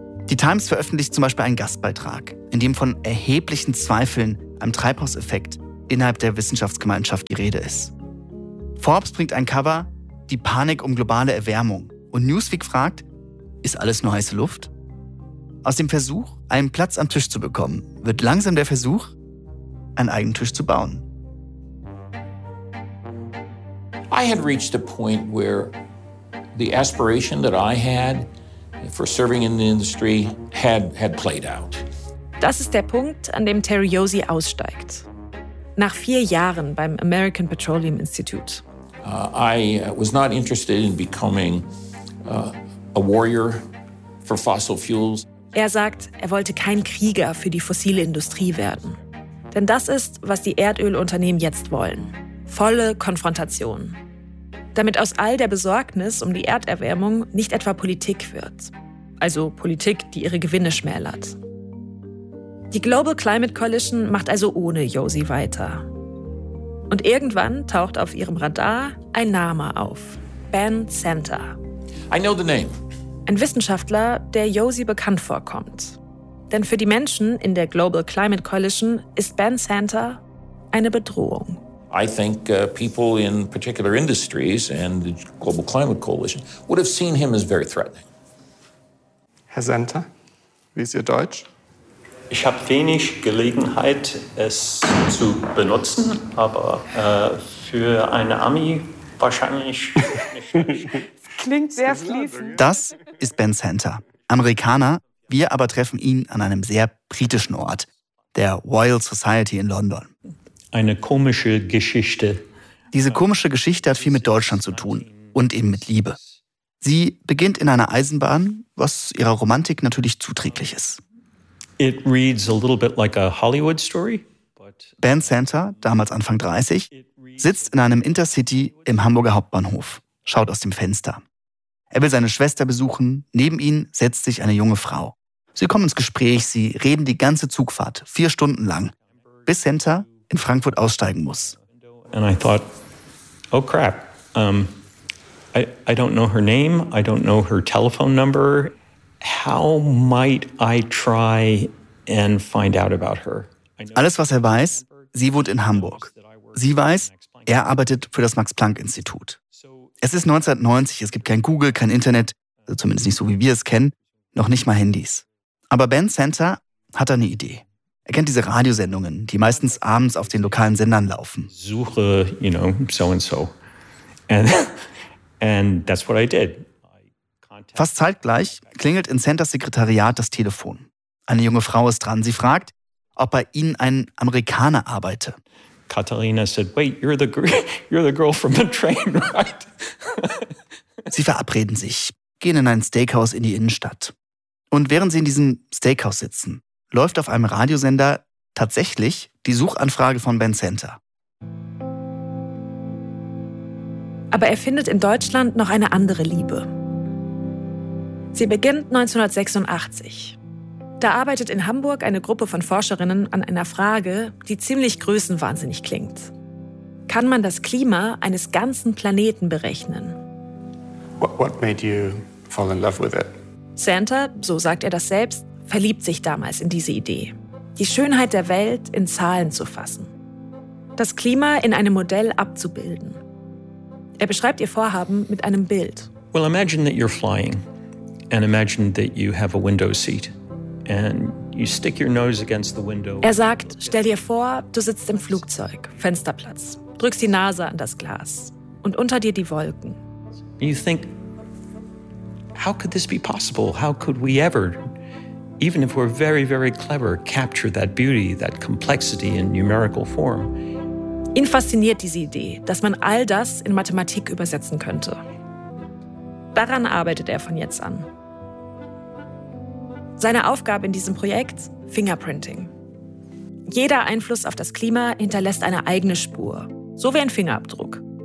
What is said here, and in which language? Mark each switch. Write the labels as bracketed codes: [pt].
[de] Die Times veröffentlicht zum Beispiel einen Gastbeitrag, in dem von erheblichen Zweifeln am Treibhauseffekt innerhalb der Wissenschaftsgemeinschaft die Rede ist. Forbes bringt ein Cover, die Panik um globale Erwärmung, und Newsweek fragt, ist alles nur heiße Luft? Aus dem Versuch, einen Platz am Tisch zu bekommen, wird langsam der Versuch, einen eigenen Tisch zu bauen. [en] I had reached a point where the aspiration that I had for serving in the industry had played out. [de] Das ist der Punkt, an dem Terry Yosi aussteigt. Nach 4 Jahren beim American Petroleum Institute. [en] I was not interested in becoming a warrior for fossil fuels. [de] Er sagt, er wollte kein Krieger für die fossile Industrie werden. Denn das ist, was die Erdölunternehmen jetzt wollen. Volle Konfrontation. Damit aus all der Besorgnis um die Erderwärmung nicht etwa Politik wird. Also Politik, die ihre Gewinne schmälert. Die Global Climate Coalition macht also ohne Yosi weiter. Und irgendwann taucht auf ihrem Radar ein Name auf. Ben Center. [en] I know the name. [de] Ein Wissenschaftler, der Yosi bekannt vorkommt. Denn für die Menschen in der Global Climate Coalition ist Ben Center eine Bedrohung. [en] I think people in particular industries and the Global Climate Coalition would have seen him as very threatening. [de] Herr Center, wie ist Ihr Deutsch? Ich habe wenig Gelegenheit, es zu benutzen, aber für eine Ami wahrscheinlich nicht. Klingt sehr fließend. Das ist Ben Center, Amerikaner. Wir aber treffen ihn an einem sehr britischen Ort, der Royal Society in London. Eine komische Geschichte. Diese komische Geschichte hat viel mit Deutschland zu tun und eben mit Liebe. Sie beginnt in einer Eisenbahn, was ihrer Romantik natürlich zuträglich ist. [en] It reads a little bit like a Hollywood story. [de] Ben Center, damals Anfang 30, sitzt in einem Intercity im Hamburger Hauptbahnhof, schaut aus dem Fenster. Er will seine Schwester besuchen, neben ihn setzt sich eine junge Frau. Sie kommen ins Gespräch, sie reden die ganze Zugfahrt, 4 Stunden lang, bis Center in Frankfurt aussteigen muss. [en] And I thought, oh crap, I don't know her name, I don't know her telephone number. How might I try and find out about her? [de] Alles, was er weiß, sie wohnt in Hamburg. Sie weiß, er arbeitet für das Max-Planck-Institut. Es ist 1990, es gibt kein Google, kein Internet, also zumindest nicht so, wie wir es kennen, noch nicht mal Handys. Aber Ben Center hat eine Idee. Er kennt diese Radiosendungen, die meistens abends auf den lokalen Sendern laufen. [en] Suche, you know, so and so. And that's what I did. [de] Fast zeitgleich klingelt in Centers Sekretariat das Telefon. Eine junge Frau ist dran. Sie fragt, ob bei ihnen ein Amerikaner arbeite. [en] Katharina said, wait, you're the girl from the train, right? [de] Sie verabreden sich, gehen in ein Steakhouse in die Innenstadt. Und während sie in diesem Steakhouse sitzen, läuft auf einem Radiosender tatsächlich die Suchanfrage von Ben Center. Aber er findet in Deutschland noch eine andere Liebe. Sie beginnt 1986. Da arbeitet in Hamburg eine Gruppe von Forscherinnen an einer Frage, die ziemlich größenwahnsinnig klingt. Kann man das Klima eines ganzen Planeten berechnen? [en] What made you fall in love with it? [de] Center, so sagt er das selbst, verliebt sich damals in diese Idee, die Schönheit der Welt in Zahlen zu fassen. Das Klima in einem Modell abzubilden. Er beschreibt ihr Vorhaben mit einem Bild. [en] Well, imagine that you're flying. And imagine that you have a window seat and you stick your nose against the window. [de] Er sagt, stell dir vor, du sitzt im Flugzeug, Fensterplatz, drückst die Nase an das Glas und unter dir die Wolken. [en] You think, how could this be possible? How could we ever, even if we're very, very clever, capture that beauty, that complexity in numerical form? [de] Ihn fasziniert diese Idee, dass man all das in Mathematik übersetzen könnte. Daran arbeitet er von jetzt an. Seine Aufgabe in diesem Projekt? Fingerprinting. Jeder Einfluss auf das Klima hinterlässt eine eigene Spur, so wie ein Fingerabdruck.